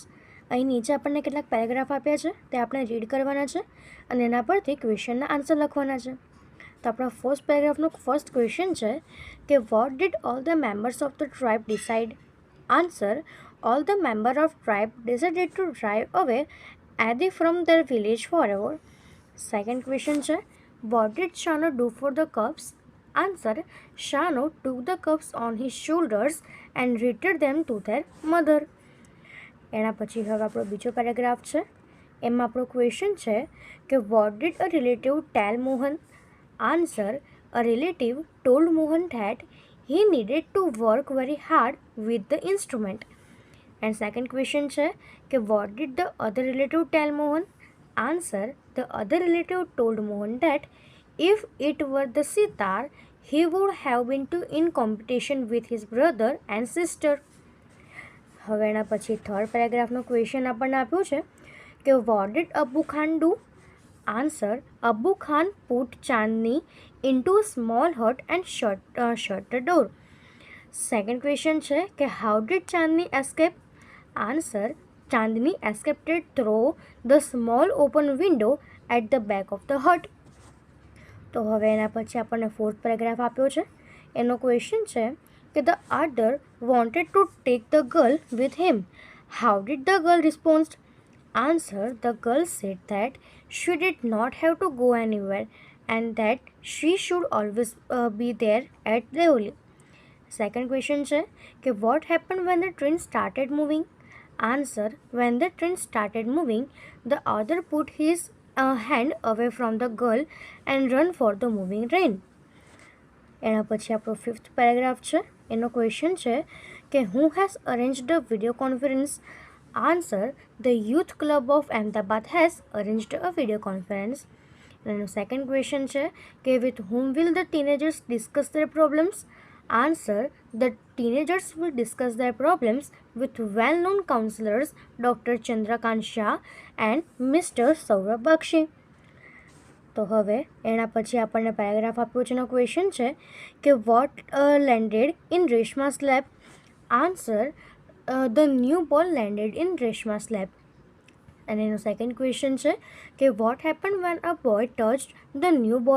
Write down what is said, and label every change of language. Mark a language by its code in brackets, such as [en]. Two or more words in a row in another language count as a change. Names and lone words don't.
[gu] અહીં નીચે આપણને કેટલાક પેરેગ્રાફ આપ્યા છે તે આપણે રીડ કરવાના છે અને એના પરથી [en] questionના answer [gu] લખવાના છે. તો આપણા ફર્સ્ટ પેરેગ્રાફનો ફર્સ્ટ ક્વેશ્ચન છે કે [en] what did all the members of the tribe decide? Answer: all the member of tribe decided to drive away Adi from their village forever. Second question છે what did Shano do for the cubs? Answer: Shano took the cubs on his shoulders and returned them to their mother. [gu] એના પછી હવે આપણો બીજો પેરેગ્રાફ છે એમાં આપણો ક્વેશ્ચન છે કે [en] what did a relative tell Mohan? Answer: a relative told Mohan that he needed to work very hard with the instrument. And second question [gu] છે કે [en] what did the other relative tell Mohan? Answer: the other relative told Mohan that if it were the sitar, he would have been in competition with his brother and sister. [gu] હવે એના પછી થર્ડ પેરેગ્રાફનો ક્વેશ્ચન આપણને આપ્યું છે કે [en] what did Abu Khan do? Answer: Abu Khan put Chandni into a small hut and shut the door. Second question [gu] છે કે [en] how did Chandni escape? Answer: Chandni escaped through the small open window at the back of the hut. [gu] તો હવે એના પછી આપણને ફોર્થ પેરેગ્રાફ આપ્યો છે એનો ક્વેશ્ચન છે કે [en] the other wanted to take the girl with him. How did the girl respond? Answer: the girl said that she did not have to go anywhere and that she should always be there at Deoli. Second question [gu] છે કે [en] what happened when the train started moving? Answer: when the train started moving, the other put his hand away from the girl and run for the moving train. [gu] એના પછી આપણો ફિફ્થ પેરેગ્રાફ છે એનો ક્વેશ્ચન છે કે [en] who has arranged a video conference? Answer: the youth club of Ahmedabad has arranged a video conference. [gu] એનો સેકન્ડ ક્વેશ્ચન છે કે [en] with whom will the teenagers discuss their problems? Answer: the teenagers will discuss their problems with well-known counselors Dr. Chandrakant Shah and Mr. Saurabh Bakshi. [gu] તો હવે એના પછી આપણને પેરેગ્રાફ આપ્યો છે એનો ક્વેશ્ચન છે કે [en] what landed in રેશમા's lap? Answer: the new ball landed in રેશમા's lap. [gu] અને એનો સેકન્ડ ક્વેશ્ચન છે કે [en] what happen when a boy touched the new ball?